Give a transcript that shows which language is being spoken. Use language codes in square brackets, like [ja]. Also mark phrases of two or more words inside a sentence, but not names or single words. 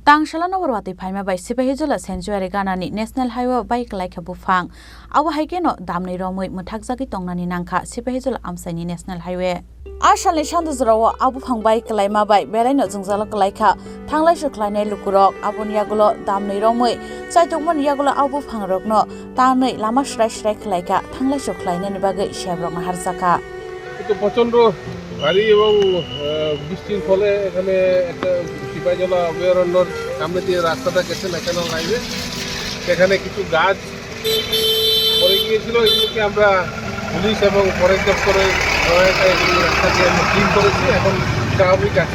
[trp] TangsaloNobar Watwi Phaimabai Sipahijala SanctuaryGanani [en] National Highway [trp] by Kwlaikha Buphang awa haikeno damnei romoi muthakjagi tongnani nangkha Sipahijala amsaini [en] National Highway [trp] Ashalni shanduzrawo Buphang by Phaimabai belaino jungjala Kwlaikha thanglai suklainai lukurok aboni yagulo damnei romoi chaitokmon yagulo Buphang rokno tanei lama shrai shrai Kwlaikha thanglai suklainani bagai shebrokna harjaka [bn] কিন্তু প্রচন্ড ভারী এবং বৃষ্টির ফলে এখানে একটা সিপাহীজলা অভয়ারণ্যর সামনে দিয়ে রাস্তাটা গেছে [en] National Highway [bn] সেখানে কিছু গাছ পড়ে গিয়েছিল এগুলোকে আমরা পুলিশ এবং ফরেস্ট দপ্তরের সহায়তায় এগুলো রাস্তাকে আমরা ক্লিন করেছি এখন স্বাভাবিক আছে